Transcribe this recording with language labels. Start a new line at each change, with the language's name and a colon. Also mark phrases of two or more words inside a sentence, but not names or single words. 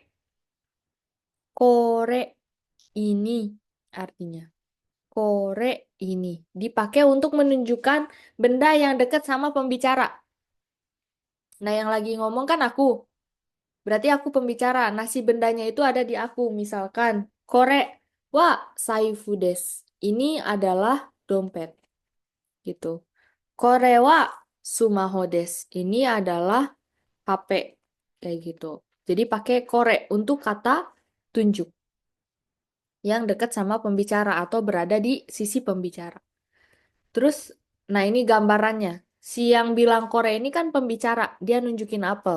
Indonesian: Kore ini artinya. Kore ini dipakai untuk menunjukkan benda yang dekat sama pembicara. Nah, yang lagi ngomong kan aku. Berarti aku pembicara. Nah, si bendanya itu ada di aku. Misalkan,
Japanese: これは財布です.
Indonesian: Ini adalah dompet. Gitu.
Japanese: これはスマホです.
Indonesian: Ini adalah HP. Kayak gitu. Jadi pakai kore untuk kata tunjuk yang dekat sama pembicara atau berada di sisi pembicara. Terus, nah ini gambarannya. Si yang bilang kore ini kan pembicara, dia nunjukin apel.